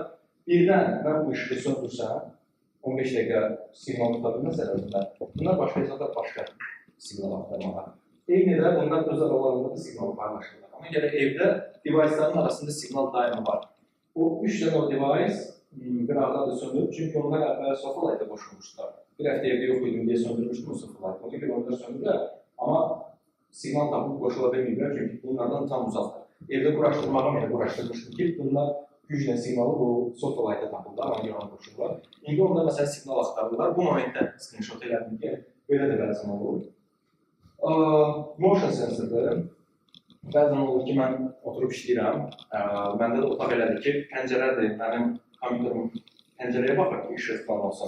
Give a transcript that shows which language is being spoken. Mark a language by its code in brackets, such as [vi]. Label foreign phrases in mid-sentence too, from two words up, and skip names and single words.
[az] Birdən mən bu işığı söndürsəm, 15 dəqiqə siqnal tuta bilməsələr, bunlar başlayacaqlar başqa siqnal aktarmağa. Eyni də bunlar öz aralarında da siqnal paylaşırlar. Ona görə evdə device-ların arasında siqnal daima var. O 3 dənə o device qıraqda da söndürüb, çünki onlar əvvəl [en] sofa light-a [az] qoşulmuşlar. Bir həftə evdə yox idim deyə söndürmüşdüm o [en] sofa light-ı. [az] Ona görə onlar söndürürlər, amma siqnal tapıb qoşula bilmirlər, çünki bunlardan tam uzaqdır. Evdə quraşdırmağa mənə quraşdırmışdım ki, bunlar güclə siqnalı bu [en] sofa light-a [az] tapırlar, ona görə qoşulurlar. İndi onda məsələn siqnal axtarırlar. Bu momentdə screenshot elədim ki, belə də bəzən olur. [en] Motion sensordur. [az] Bəzən olur ki, mən oturub işləyirəm. Məndə də otaq elədir ki, pəncərədir, mənim kompüterim pəncərəyə baxır ki, işıq falan olsun.